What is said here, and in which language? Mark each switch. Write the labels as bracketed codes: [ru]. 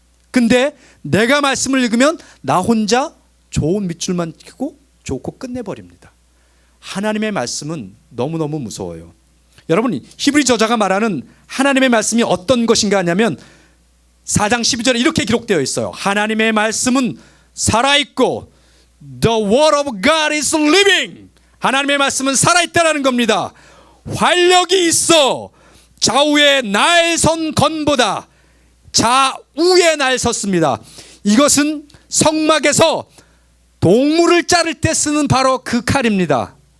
[ko] 근데 내가 말씀을 읽으면 나 혼자 좋은 밑줄만 치고 좋고 끝내버립니다. 하나님의 말씀은 너무너무 무서워요. 여러분, 히브리 저자가 말하는 하나님의 말씀이 어떤 것인가 하냐면 4장 12절에 이렇게 기록되어 있어요. 하나님의 말씀은 살아있고 [en] The word of God is living. [ko] 하나님의 말씀은 살아있다라는 겁니다. 활력이 있어 좌우에 날 선 건보다 좌우에 날 섰습니다. 이것은 성막에서 동물을 자를 때 쓰는 바로 그 칼입니다.